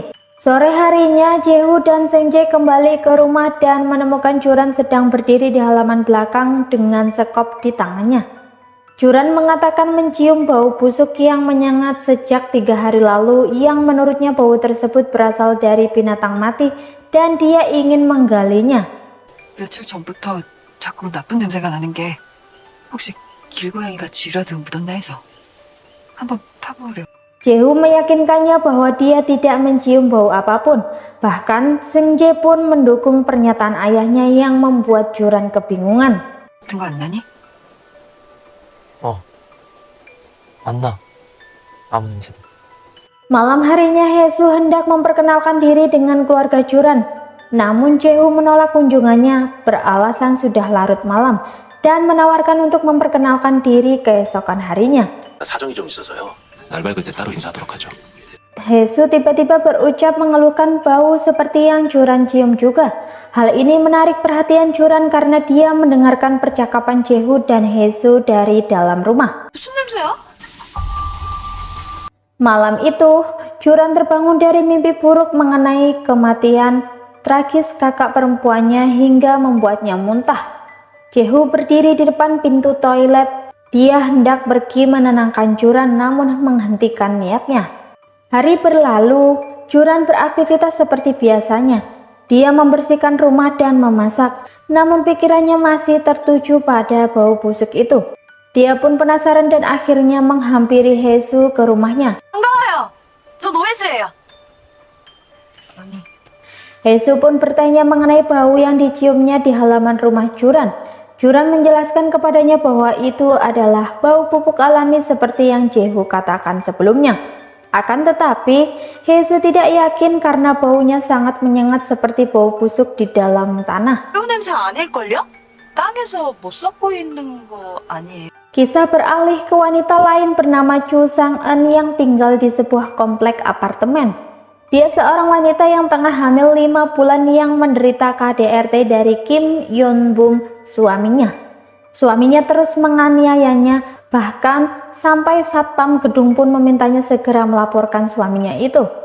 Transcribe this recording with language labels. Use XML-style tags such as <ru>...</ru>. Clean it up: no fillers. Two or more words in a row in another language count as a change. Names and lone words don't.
<id>Sore harinya, Jae-hoo dan Seung Jae kembali ke rumah dan menemukan Juran sedang berdiri di halaman belakang dengan sekop di tangannya. Juran mengatakan mencium bau busuk yang menyengat sejak 3 hari lalu, yang menurutnya bau tersebut berasal dari binatang mati dan dia ingin menggalinya.</id> <ko>며칠 전부터 자꾸 나쁜 냄새가 나는 게 혹시 길고양이가 쥐라도 묻었나 해서 한번 파보려.</ko> <id>Jae-hoo meyakinkannya bahwa dia tidak mencium bau apapun. Bahkan Seung Jae pun mendukung pernyataan ayahnya yang membuat Juran kebingungan.</id> <ko>같은 거 안 나니? 안 나. 아무 냄새도.</ko> <id>Malam harinya Hae-soo hendak memperkenalkan diri dengan keluarga Juran. Namun Jae-hoo menolak kunjungannya beralasan sudah larut malam dan menawarkan untuk memperkenalkan diri keesokan harinya.</id> <ko>사정이 좀 있어서요. 날 밝을 때 따로 인사하도록 하죠.</ko> <id>Hae-soo tiba-tiba berucap mengeluhkan bau seperti yang Juran cium juga. Hal ini menarik perhatian Juran karena dia mendengarkan percakapan Jae-hoo dan Hae-soo dari dalam rumah.</id> <ko>무슨 냄새야?</ko> <id>Malam itu, Juran terbangun dari mimpi buruk mengenai kematian tragis kakak perempuannya hingga membuatnya muntah. Jae-hoo berdiri di depan pintu toilet. Dia hendak pergi menenangkan Juran namun menghentikan niatnya. Hari berlalu, Juran beraktivitas seperti biasanya. Dia membersihkan rumah dan memasak, namun pikirannya masih tertuju pada bau busuk itu. Dia pun penasaran dan akhirnya menghampiri Hae-soo ke rumahnya.</id> <ko>반가워요. 저 노혜수예요.</ko> <id>Hae-soo pun bertanya mengenai bau yang diciumnya di halaman rumah Juran. Juran menjelaskan kepadanya bahwa itu adalah bau pupuk alami seperti yang Jae-hoo katakan sebelumnya. Akan tetapi, Hae-soo tidak yakin karena baunya sangat menyengat seperti bau busuk di dalam tanah.</id> <ko>뼈 냄새 아닐걸요? 땅에서 못 썩고 있는 거 아니에요?</ko> <id>Kisah beralih ke wanita lain bernama Chu Sang-eun yang tinggal di sebuah komplek apartemen. Dia seorang wanita yang tengah hamil 5 bulan yang menderita KDRT dari Kim Yeon-bum, suaminya. Suaminya terus menganiayanya, bahkan sampai satpam gedung pun memintanya segera melaporkan suaminya itu.</id>